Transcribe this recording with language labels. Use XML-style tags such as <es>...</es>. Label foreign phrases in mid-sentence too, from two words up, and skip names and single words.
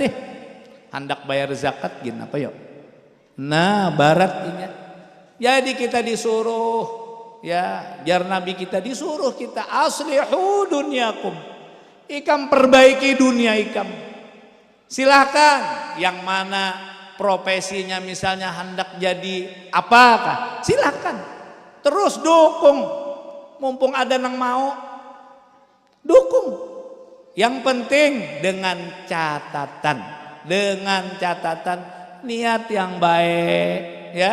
<bjn>Hendak bayar zakat gini apa yuk? Nah, baratnya. Jadi kita disuruh, ya, jar Nabi kita disuruh kita</bjn> <ar>أصلحوا دنياكم.</ar> <bjn>Ikam perbaiki dunia ikam.</bjn> <id>Silahkan yang mana profesinya misalnya hendak jadi apakah? Silahkan. Terus dukung.</id> <bjn>Mumpung ada nang mau, dukung.</bjn> <id>Yang penting dengan catatan niat yang baik, ya.</id>